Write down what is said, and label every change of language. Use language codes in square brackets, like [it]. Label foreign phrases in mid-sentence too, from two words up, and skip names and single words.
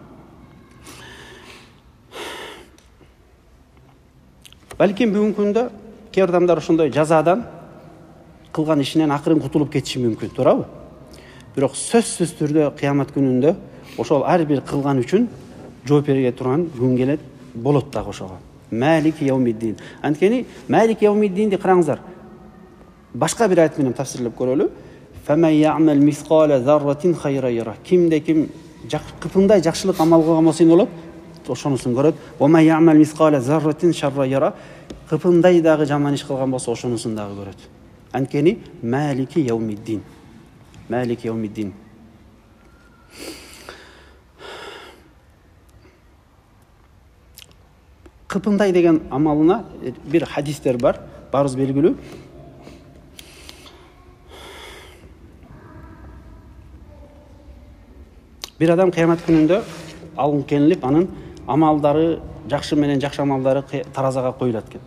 [ky] Балким бүгүнкү күндө кээ бир адамдар ошондой жазадан кылган ишинен акырын кутулуп кетиши мүмкүн, туурабы? Бирок сөзсүз түрдө кыямат күнүндө ошол ар бир кылган үчүн жооп бере турган күн келет, болот дагы ошого. [ar] مالك يوم الدين. [ky] Анткени [ar] مالك يوم الدين [ky] караңыздар. Башка бир аят менен тафсирлеп көрөлү. [ar] فمن يعمل مثقال ذرة خيرا يره. [ky] Кимде ким кыпындай жакшылык амал кылган болсо эмне болот? Ошонусун көрөт. [ar] ومن يعمل مثقال ذرة شرا يره. [ky] Кыпындай дагы жаман иш кылган болсо ошонусун дагы көрөт. [ar] Анткени مالك يوم الدين. مالك يوم الدين. [ky] Кыпындай деген амалына бир хадистер бар, барыбыз белгилүү. Бир адам кыямат күнүндө алынып келип, анын амалдары, жакшы менен жакшы амалдары таразага коюлат экен.